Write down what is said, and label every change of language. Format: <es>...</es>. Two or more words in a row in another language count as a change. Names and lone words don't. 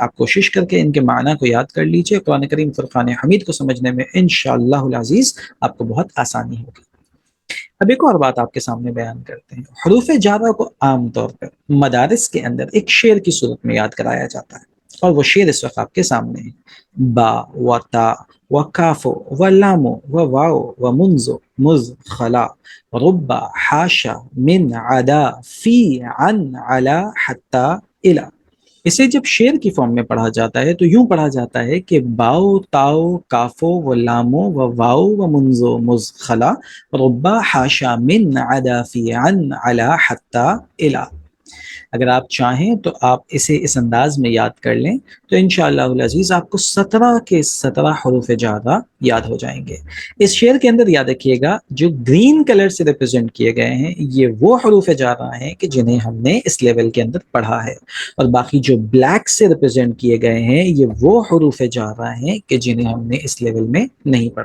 <ur>آپ کوشش کر کے ان کے معنی کو یاد کر لیجئے، قرآن کریم فرقان حمید کو سمجھنے میں</ur> <ar>انشاءاللہ العزیز</ar> <ur>آپ کو بہت آسانی ہوگی۔ اب ایک اور بات آپ کے سامنے بیان کرتے ہیں۔ حروف جارہ کو عام طور پر مدارس کے اندر ایک شعر کی صورت میں یاد کرایا جاتا ہے، اور وہ شعر اس وقت آپ کے سامنے ہے۔</ur> <ar>با و تا و کاف و لام و واو و منز مز خلا ربا حاشا من عدا فی عن علا حتی الا۔ اسے جب شعر کی فارم میں پڑھا جاتا ہے تو یوں پڑھا جاتا ہے کہ باؤ تاؤ کافو و لامو و واؤ و منزو مز خلا ربا حاشا من عدا فی عن علا حتی الا۔</ar> <ur>اگر آپ چاہیں تو آپ اسے اس انداز میں یاد کر لیں تو</ur> <ar>انشاءاللہ العزیز</ar> <ur>آپ کو 17 کے 17 حروف جارہ یاد ہو جائیں گے۔ اس شعر کے اندر یاد رکھیے گا جو</ur> <en>green color</en> <ur>سے ریپرزینٹ کیے گئے ہیں یہ وہ حروف جارہ ہیں کہ جنہیں ہم نے اس لیول کے اندر پڑھا ہے، اور باقی جو بلیک سے ریپرزینٹ کیے گئے ہیں یہ وہ حروف جارہ ہیں کہ جنہیں ہم نے اس لیول میں نہیں پڑھا۔</ur>